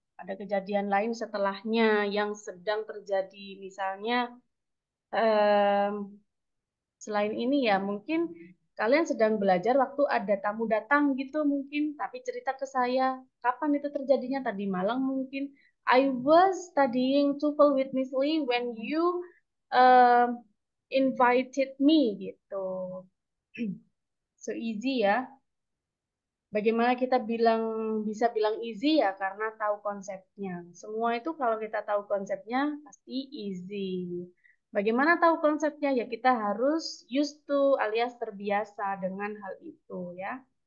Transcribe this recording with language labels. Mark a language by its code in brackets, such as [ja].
[id] Ada kejadian lain setelahnya yang sedang terjadi. Misalnya, em, selain ini ya mungkin kalian sedang belajar waktu ada tamu datang gitu mungkin, tapi cerita ke saya, kapan itu terjadinya? Tadi malam mungkin. [en] I was studying TOEFL with Miss Lee when you um, invited me [id] gitu. [en] So easy ya. [id] Bagaimana kita bisa bilang easy ya karena tahu konsepnya. Semua itu kalau kita tahu konsepnya pasti easy. Bagaimana tahu konsepnya? Ya kita harus used to alias terbiasa dengan hal itu ya.